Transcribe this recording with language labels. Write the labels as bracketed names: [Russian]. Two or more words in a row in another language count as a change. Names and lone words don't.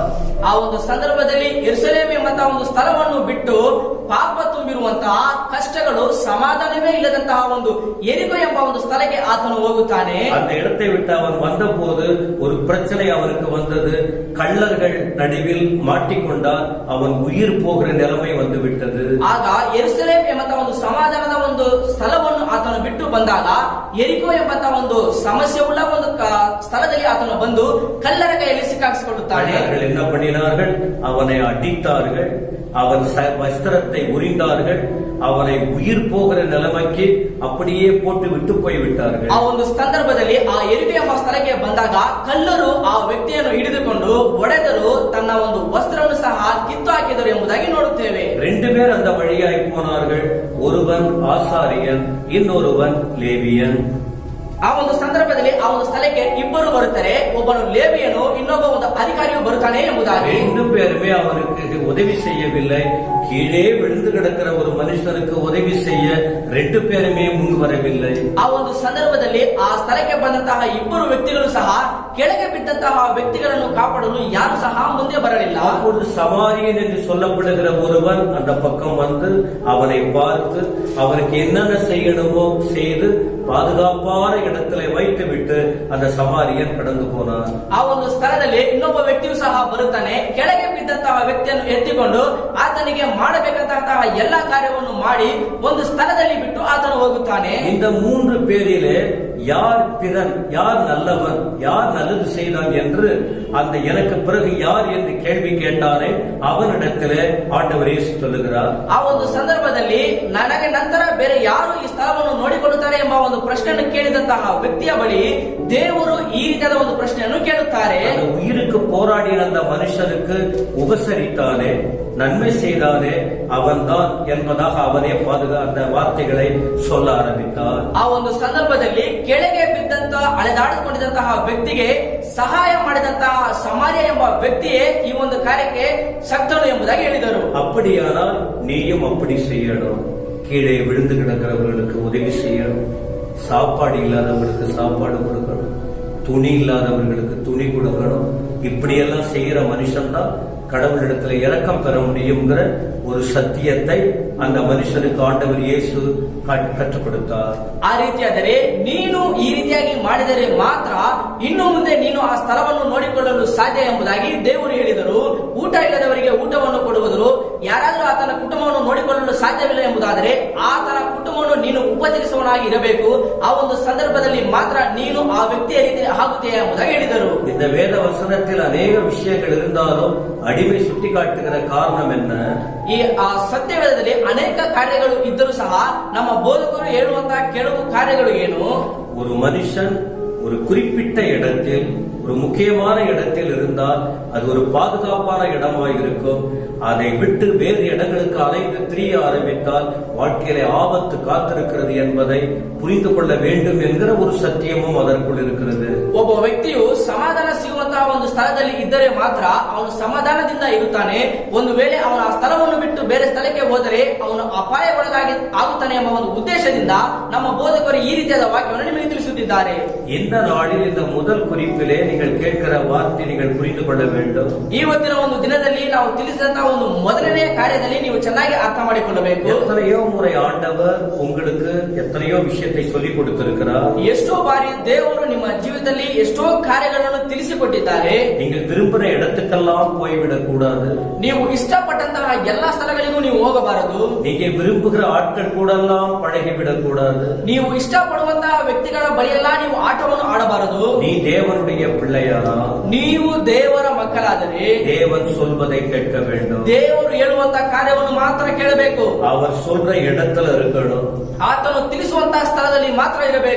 [Kannada] ಆ ಒಂದು ಸಂದರ್ಭದಲ್ಲಿ ಯೆರೂಸಲೇಮ್ ಎಂಬಂತಹ ಒಂದು ಸ್ಥಳವನ್ನು ಬಿಟ್ಟು ಪಾಪ ತುಂಬಿರುವಂತಹ ಕಷ್ಟಗಳು, ಸಮಾಧಾನವೇ ಇಲ್ಲದಂತಹ ಒಂದು ಎರಿಕೋ ಎಂಬ ಒಂದು ಸ್ಥಳಕ್ಕೆ ಆತನು ಹೋಗುತ್ತಾನೆ. [Tamil] அந்த இடத்தை விட்டு அவன் வந்தபோது ஒரு பிரச்சனை அவனுக்கு வந்தது. கள்ளர்கள் நடுவில் மாட்டிக்கொண்டார். அவன் உயிர் போகிற நிலைமை வந்து விட்டது. [Kannada] ಆಗ ಯೆರೂಸಲೇಮ್ ಎಂಬಂತಹ ಒಂದು ಸಮಾಧಾನದ ಒಂದು ಸ್ಥಳವನ್ನು ಆತನು ಬಿಟ್ಟು ಬಂದಾಗ ಎರಿಕೋ ಎಂಬಂತಹ ಒಂದು ಸಮಸ್ಯೆ ಉಳ್ಳ ಒಂದು ಸ್ಥಳದಲ್ಲಿ ಆತನು ಬಂದು ಕಳ್ಳರ ಕೈಯಲ್ಲಿ ಸಿಕ್ಕಾಕಿಸಿಕೊಳ್ಳುತ್ತಾನೆ. [Tamil] என்ன பண்ணினார்கள்? அவனை அடித்தார்கள், அவன் வஸ்திரத்தை உரிந்தார்கள், அவனை உயிர் போகிற நிலைமைக்கு அப்படியே போட்டு விட்டு போய்விட்டார்கள். [Kannada] ಆ ಒಂದು ಸಂದರ್ಭದಲ್ಲಿ ಆ ಎರಿಕೋ ಎಂಬ ಸ್ಥಳಕ್ಕೆ ಬಂದಾಗ ಕಳ್ಳರು ಆ ವ್ಯಕ್ತಿಯನ್ನು ಹಿಡಿದುಕೊಂಡು ಒಡೆದರು, ತನ್ನ ಒಂದು ವಸ್ತ್ರವನ್ನು ಸಹ ಕಿತ್ತು ಹಾಕಿದರು ಎಂಬುದಾಗಿ ನೋಡುತ್ತೇವೆ. [Tamil] 2 பேர் அந்த வழியாய் போனார்கள். ஒருவன் ஆசாரியன், இன்னொருவன் லேவியன். [Kannada] ಆ ಒಂದು ಸಂದರ್ಭದಲ್ಲಿ ಆ ಒಂದು ಸ್ಥಳಕ್ಕೆ ಇಬ್ಬರು ಬರುತ್ತಾರೆ. ಒಬ್ಬನು ಲೇವಿಯನು, ಇನ್ನೊಬ್ಬ ಒಂದು ಅಧಿಕಾರಿಯು ಬರುತ್ತಾನೆ ಎಂಬುದಾಗಿ. [Tamil] 2 பேருமே அவனுக்கு உதவி செய்யவில்லை. கீழே விழுந்து கிடக்கிற ஒரு மனுஷனுக்கு உதவி செய்ய 2 பேருமே முன் வரவில்லை. [Kannada] ಆ ಒಂದು ಸಂದರ್ಭದಲ್ಲಿ ಆ ಸ್ಥಳಕ್ಕೆ ಬಂದಂತಹ ಇಬ್ಬರು ವ್ಯಕ್ತಿಗಳು ಸಹ ಕೆಳಗೆ ಬಿದ್ದಂತಹ ವ್ಯಕ್ತಿಗಳನ್ನು ಕಾಪಾಡಲು ಯಾರು ಸಹ ಮುಂದೆ ಬರಲಿಲ್ಲ. [Tamil] அப்பொழுது சமாரியன் என்று சொல்லப்படுகிற ஒருவன் அந்த பக்கம் வந்து அவனை பார்த்து அவனுக்கு என்னென்ன செய்யணுமோ செய்து பாதுகாப்பான இடத்துல வைத்துவிட்டு அந்த சமாரியன் கடந்து போனான். [Kannada] ಆ ಒಂದು ಸ್ಥಳದಲ್ಲಿ ಇನ್ನೊಬ್ಬ ವ್ಯಕ್ತಿಯು ಸಹ ಬರುತ್ತಾನೆ. ಕೆಳಗೆ ಬಿದ್ದಂತಹ ವ್ಯಕ್ತಿಯನ್ನು ಎತ್ತಿಕೊಂಡು ಆತನಿಗೆ ಮಾಡಬೇಕಾದಂತಹ ಎಲ್ಲಾ ಕಾರ್ಯವನ್ನು ಮಾಡಿ ಒಂದು ಸ್ಥಳದಲ್ಲಿ ಬಿಟ್ಟು ಆತನು ಹೋಗುತ್ತಾನೆ. [Tamil] இந்த 3 பேரிலே யார் பிறன், யார் நல்லவன், யார் நல்லது செய்தான் என்று அந்த எனக்கு பிறகு யார் என்று கேள்வி கேட்டானே அவனிடத்திலே ஆண்டவர் இயேசு சொல்லுகிறார். [Kannada] ಆ ಒಂದು ಸಂದರ್ಭದಲ್ಲಿ ನನಗೆ ನಂತರ ಬೇರೆ ಯಾರು ಈ ಸ್ಥಳವನ್ನು ನೋಡಿಕೊಳ್ಳುತ್ತಾರೆ ಎಂಬ ಒಂದು ಪ್ರಶ್ನೆಯನ್ನು ಕೇಳಿದಂತಹ ವ್ಯಕ್ತಿಯ ಬಳಿ ದೇವರು ಈ ರೀತಿಯಾದ ಒಂದು ಪ್ರಶ್ನೆಯನ್ನು ಕೇಳುತ್ತಾರೆ. [Tamil] உயிருக்கு போராடின அந்த மனுஷனுக்கு உபசரித்தானே, நன்மை செய்தானே அவன்தான் என்பதாக அவனே அந்த வார்த்தைகளை சொல்ல ஆரம்பித்தார். [Kannada] ಆ ಒಂದು ಸಂದರ್ಭದಲ್ಲಿ ಕೆಳಗೆ ಬಿದ್ದಂತಹ ಅಲೆದಾಡಿಕೊಂಡಿದ್ದಂತಹ ವ್ಯಕ್ತಿಗೆ ಸಹಾಯ ಮಾಡಿದಂತಹ ಸಮಾರ್ಯ ಎಂಬ ವ್ಯಕ್ತಿಯೇ ಈ ಒಂದು ಕಾರ್ಯಕ್ಕೆ ಶಕ್ತನು ಎಂಬುದಾಗಿ ಹೇಳಿದರು. [Tamil] அப்படியானால் நீயும் அப்படி செய்யணும். கீழே விழுந்து கிடக்கிறவர்களுக்கு உதவி செய்யணும். சாப்பாடு இல்லாதவர்களுக்கு சாப்பாடு கொடுக்கணும். துணி இல்லாதவர்களுக்கு துணி கொடுக்கணும். இப்படியெல்லாம் செய்யற மனுஷன் தான் கடவுளிடத்துல இரக்கம் பெற முடியுங்கிற ஒரு சத்தியத்தை அந்த மனுஷனுக்கு ஆண்டவர் இயேசு கற்றுக் கொடுத்தார். [Kannada] ಆ ರೀತಿಯಾದರೆ ನೀನು ಈ ರೀತಿಯಾಗಿ ಮಾಡಿದರೆ ಮಾತ್ರ ಇನ್ನು ಮುಂದೆ ನೀನು ಆ ಸ್ಥಳವನ್ನು ನೋಡಿಕೊಳ್ಳಲು ಸಾಧ್ಯ ಎಂಬುದಾಗಿ ದೇವರು ಹೇಳಿದರು. ಊಟ ಇಲ್ಲದವರಿಗೆ ಊಟವನ್ನು ಕೊಡುವುದು, ಯಾರಾದರೂ ಆತನ ಕುಟುಂಬವನ್ನು ನೋಡಿಕೊಳ್ಳಲು ಸಾಧ್ಯವಿಲ್ಲ ಎಂಬುದಾದರೆ ಆತನ ಕುಟುಂಬವನ್ನು ನೀನು ಉಪಚರಿಸುವನಾಗಿ ಇರಬೇಕು. ಆ ಒಂದು ಸಂದರ್ಭದಲ್ಲಿ ಮಾತ್ರ ನೀನು ಆ ವ್ಯಕ್ತಿಯ ರೀತಿ ಆಗುತ್ತೀಯ ಎಂಬುದಾಗಿ ಹೇಳಿದರು. [Tamil] இந்த வேத வசனத்தில் அநேக விஷயங்கள் இருந்தாலும் அடிமை சுட்டி காட்டுகிற காரணம் என்ன? [Kannada] ಈ ಆ ಸತ್ಯವೇದದಲ್ಲಿ ಅನೇಕ ಕಾರ್ಯಗಳು ಇದ್ದರೂ ಸಹ ನಮ್ಮ ಬೋಧಕರು ಹೇಳುವಂತಹ ಕೆಲವು ಕಾರ್ಯಗಳು ಏನು? [Tamil] ஒரு மனுஷன் ஒரு குறிப்பிட்ட இடத்தில், ஒரு முக்கியமான இடத்தில் இருந்தால் அது ஒரு பாதுகாப்பான இடமாக இருக்கும். அதை விட்டு வேறு இடங்களுக்கு அலைந்து திரிய ஆரம்பித்தால் வாழ்க்கையில ஆபத்து காத்திருக்கிறது என்பதை புரிந்து கொள்ள வேண்டும் என்கிற ஒரு சத்தியமும் அதற்குள் இருக்கிறது. [Kannada] ಒಬ್ಬ ವ್ಯಕ್ತಿಯು ಸಮಾಧಾನ ಸಿಗುವಂತಹ ಒಂದು ಸ್ಥಳದಲ್ಲಿ ಇದ್ದರೆ ಮಾತ್ರ ಅವನು ಸಮಾಧಾನದಿಂದ ಇರುತ್ತಾನೆ. ಒಂದು ವೇಳೆ ಅವನು ಆ ಸ್ಥಳವನ್ನು ಬಿಟ್ಟು ಬೇರೆ ಸ್ಥಳಕ್ಕೆ ಹೋದರೆ ಅವನು ಅಪಾಯಗೊಳಗಾಗಿ ಆಗುತ್ತಾನೆ ಎಂಬ ಒಂದು ಉದ್ದೇಶದಿಂದ ನಮ್ಮ ಬೋಧಕರು ಈ ರೀತಿಯಾದ ವಾಕ್ಯವನ್ನು ನಿಮಗೆ ತಿಳಿಸುತ್ತಿದ್ದಾರೆ. [Tamil] இந்த நாளில் இந்த முதல் குறிப்பிலே நீங்கள் கேட்கிற வார்த்தை நீங்கள் புரிந்து கொள்ள வேண்டும். [Kannada] ಇವತ್ತಿನ ಒಂದು ದಿನದಲ್ಲಿ ನಾವು ತಿಳಿಸಿದಂತಹ ಒಂದು ಮೊದಲನೇ ಕಾರ್ಯದಲ್ಲಿ ನೀವು ಚೆನ್ನಾಗಿ ಅರ್ಥ ಮಾಡಿಕೊಳ್ಳಬೇಕು. [Tamil] எத்தனையோ முறை ஆண்டவர் உங்களுக்கு எத்தனையோ விஷயத்தை சொல்லிக் கொடுத்திருக்கிறார். [Kannada] ಎಷ್ಟೋ ಬಾರಿ ದೇವರು ನಿಮ್ಮ ಜೀವಿತದಲ್ಲಿ ಎಷ್ಟೋ ಕಾರ್ಯಗಳನ್ನು ತಿಳಿಸಿಕೊಟ್ಟಿದ್ದಾರೆ. [Tamil] நீங்கள் விரும்புகிற இடத்துக்கெல்லாம் போய்விடக் கூடாது. [Kannada] ನೀವು ಇಷ್ಟಪಟ್ಟಂತಹ ಎಲ್ಲಾ ಸ್ಥಳಗಳಿಗೂ ನೀವು ಹೋಗಬಾರದು. [Tamil] நீங்க விரும்புகிற ஆட்கள் கூடெல்லாம் பழகிவிடக் கூடாது. [Kannada] ನೀವು ಇಷ್ಟಪಡುವಂತಹ ವ್ಯಕ್ತಿಗಳ ಬಳಿಯೆಲ್ಲ ನೀವು ಆಟವನ್ನು ಆಡಬಾರದು. [Tamil] நீ தேவனுடைய பிள்ளையானா, [Kannada] ನೀವು ದೇವರ ಮಕ್ಕಳಾದರೆ [Tamil] தேவன் சொல்வதை கேட்க வேண்டும். [Kannada] ದೇವರು ಹೇಳುವಂತಹ ಕಾರ್ಯವನ್ನು ಮಾತ್ರ ಕೇಳಬೇಕು. [Tamil] அவர் சொல்ற இடத்துல இருக்கணும். [Kannada] ಆತನು ತಿಳಿಸುವಂತಹ ಸ್ಥಳದಲ್ಲಿ ಮಾತ್ರ ಇರಬೇಕು.